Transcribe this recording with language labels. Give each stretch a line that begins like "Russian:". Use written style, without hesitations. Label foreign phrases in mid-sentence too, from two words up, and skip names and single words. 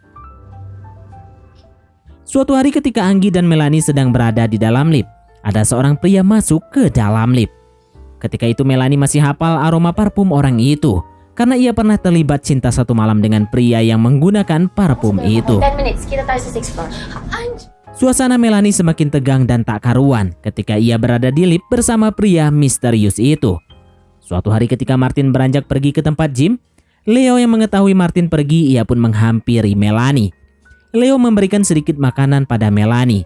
Indonesian: Suatu hari ketika Anggi dan Melanie sedang berada di dalam lift, ada seorang pria masuk ke dalam lift. Ketika itu Melanie masih hafal aroma parfum orang itu karena ia pernah terlibat cinta 1 malam dengan pria yang menggunakan parfum itu.
Filipino: 10 minutes, kita tayo sa 6th floor.
Indonesian: Suasana Melanie semakin tegang dan tak karuan ketika ia berada di lift bersama pria misterius itu. Suatu hari ketika Martin beranjak pergi ke tempat gym, Leo yang mengetahui Martin pergi ia pun menghampiri Melanie. Leo memberikan sedikit makanan pada Melanie.